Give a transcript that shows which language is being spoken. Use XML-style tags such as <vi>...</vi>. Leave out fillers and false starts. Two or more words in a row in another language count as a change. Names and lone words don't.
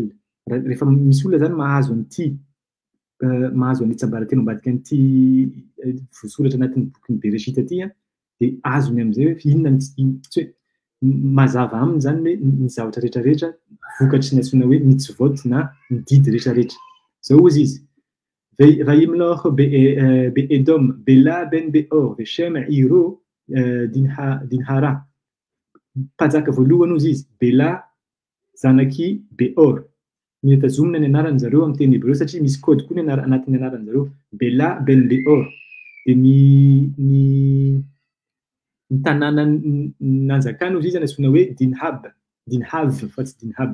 <mg>Rehefa misy olona zany mahazo an'ity mahazo ny tsambaratelo ambadika an'ity voasoratra anatin'ny bokin'ny Bereshita ty de azony am'izay hoe inona mazava aminy zany hoe ny zavatra rehetrarehetra vokatry ny antsoina hoe mitzvot na ny didy rehetrarehetra. Zao ozy izy</mg> <he>וימלוך באדום בלה בן באור ושם עירו דינהרה.</he> <mg>Mpanjaka voalohany ozy izy Bela zanaky Beor. Mitazomina ny anarany zareo amin'ny teny hebreo satria misy kody koa ny anatin'ny anarany zareo Bela ben Beor. De ny tanàna nanjakany ozy izy antsoina hoe Dinhav fa tsy Dinhab.</mg>